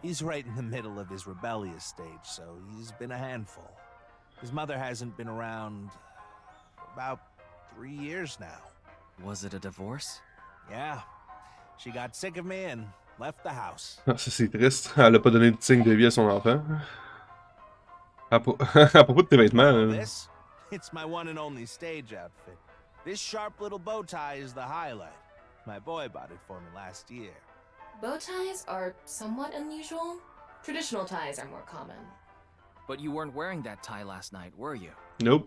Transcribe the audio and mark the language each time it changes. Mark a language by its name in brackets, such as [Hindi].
[English] He's right in the middle of his rebellious stage, so he's been a handful. His mother hasn't been around for about 3 years now. Was it a divorce? Yeah. She got sick of me and left the house. [French] Ah, ça c'est triste. Elle a pas donné de signe de vie à son enfant. À propos de tes vêtements. [English] This? It's my one and only stage outfit. This sharp little bow tie is the highlight. My boy bought it for me last year. Bow ties are somewhat unusual. Traditional ties are more common. But you weren't wearing that tie last night, were you? Nope.